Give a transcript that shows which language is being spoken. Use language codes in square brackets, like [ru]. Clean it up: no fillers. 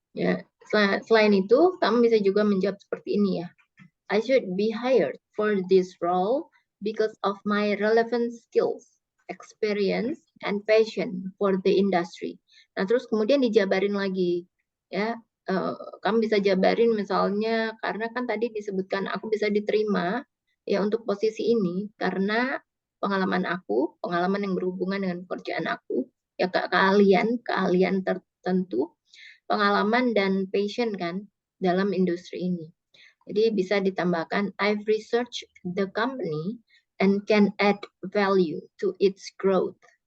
[id] Ya, selain itu, kamu bisa juga menjawab seperti ini ya. [en] I should be hired for this role because of my relevant skills, experience, and passion for the industry. [id] Nah, terus kemudian dijabarin lagi, ya. Kamu bisa jabarin misalnya karena kan tadi disebutkan aku bisa diterima ya untuk posisi ini karena pengalaman yang berhubungan dengan pekerjaan aku, ya keahlian tertentu, pengalaman dan passion kan dalam industri ini. Jadi bisa ditambahkan [en] I've researched the company and can add value to its growth.